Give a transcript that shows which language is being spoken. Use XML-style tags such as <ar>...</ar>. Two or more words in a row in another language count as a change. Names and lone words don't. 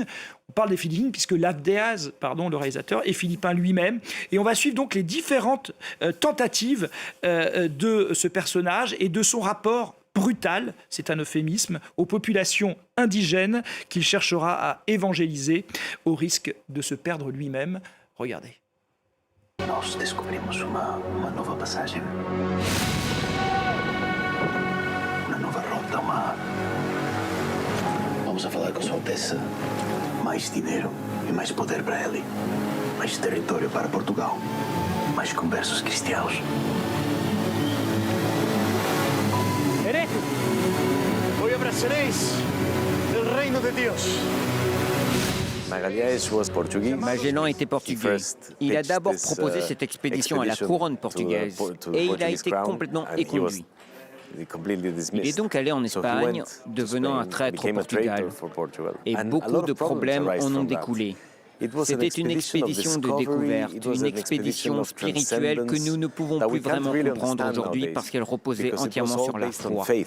<fr>On parle des Philippines puisque Lav Diaz, le réalisateur, est philippin lui-même. Et on va suivre donc les différentes tentatives de ce personnage et de son rapport brutal, c'est un euphémisme, aux populations indigènes qu'il cherchera à évangéliser au risque de se perdre lui-même. Regardez.</fr> <pt>Nós descobrimos uma nova passagem. Uma nova rota, Vamos a falar com Sua Alteza. Mais dinheiro e mais poder para ele. Mais território para Portugal. Mais conversos cristãos.</pt> <es>Hereje, hoy abrazaréis el reino de Dios.</es> <fr>Magellan était portugais. Il a d'abord proposé cette expédition à la couronne portugaise et il a été complètement éconduit. Il est donc allé en Espagne, devenant un traître au Portugal. Et beaucoup de problèmes en ont découlé. C'était une expédition de découverte, une expédition spirituelle que nous ne pouvons plus vraiment comprendre aujourd'hui parce qu'elle reposait entièrement sur la foi.</fr>